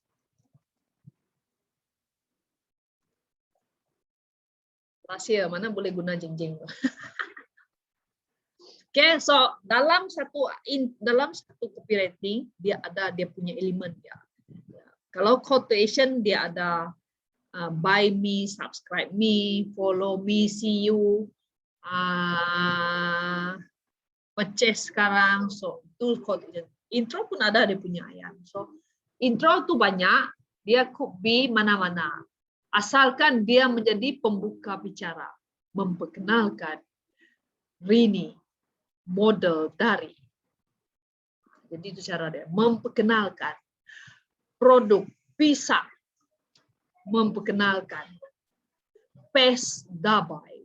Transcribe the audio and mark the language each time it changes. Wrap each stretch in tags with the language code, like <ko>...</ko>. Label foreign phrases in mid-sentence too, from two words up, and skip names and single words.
<ms>Rahsia, mana boleh guna jeng-jeng. Okay, so dalam satu copywriting dia ada dia punya elemen dia. Kalau quotation dia ada</ms> <en>buy me, subscribe me, follow me, see you,</en> <ms>purchase sekarang. So itu quotation. Intro pun ada dia punya ayat. So intro tu banyak, dia</ms> <en>could be</en> <ms>mana-mana. Asalkan dia menjadi pembuka bicara, memperkenalkan Rini, model dari. Jadi itu cara dia, memperkenalkan produk pisang, memperkenalkan pes dabai.</ms>